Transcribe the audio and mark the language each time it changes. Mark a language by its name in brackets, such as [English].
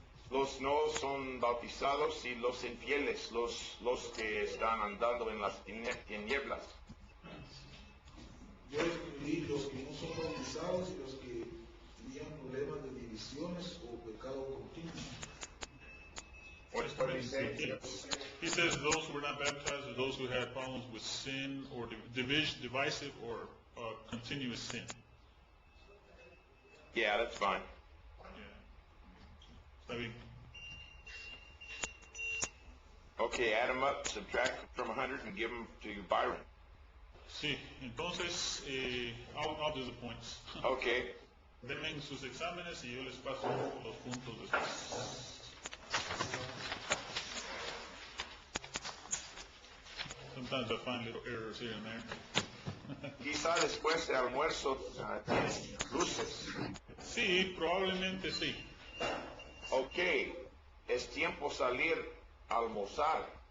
[Spanish] Los no son bautizados y los infieles, los que están andando en las tinieblas. Yo escribí los que no son bautizados y los que tenían problemas de divisiones o pecado continuo. [English] What's what he say? He says those who were not baptized are those who had problems with sin or divisive or continuous sin. Yeah, that's fine. [Spanish] Está bien. [English] Okay, add them up, subtract from 100 and give them to Byron. [Spanish] Sí, entonces, [English] I'll do the points. Okay. [Spanish] Denme sus exámenes y yo les paso los puntos después. [English] Sometimes I find little errors here and there. [Spanish] Quizá después de almuerzo tienes luces. Sí, probablemente sí. Ok, es tiempo salir a almorzar.